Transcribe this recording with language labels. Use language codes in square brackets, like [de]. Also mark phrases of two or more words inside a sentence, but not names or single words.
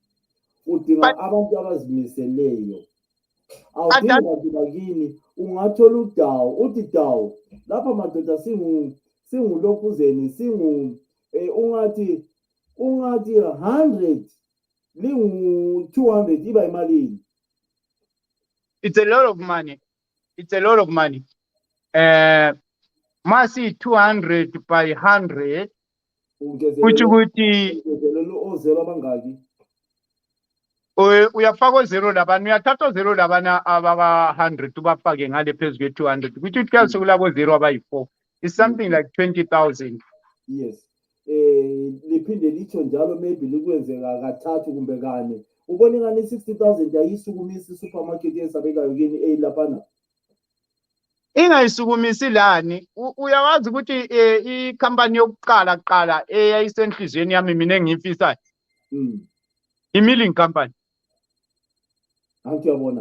[nd] Awudingi bantu bakini, ungathola uthi dawo. Lapha madoda singulokuzeni, ungathi 100 lingu-200 iba imalini. [en] It's a lot of money. [nd] Masi 200 by 100 kuthi ukuthi ozero abangaki uyafaka ozero labana, uyathatha ozero labana ababa-100 ubafake ngale phezu kwe-200 kuthi uthi sekulabo zero abayi-4, [en] it's something like 20,000. Yes. [nd] Liphinde litsho njalo maybe likwenzeka kathathu kumbe kane. Ubona ngani 60,000 ayisukumisa i-supermarket esabekayo kini laphana. Ingayisukumisi lani, uyawazi ukuthi ikhampani yokuqala eyayisenhlizweni yami mina engiyifisayo. [en] I-milling company. [nd] Angiyabona.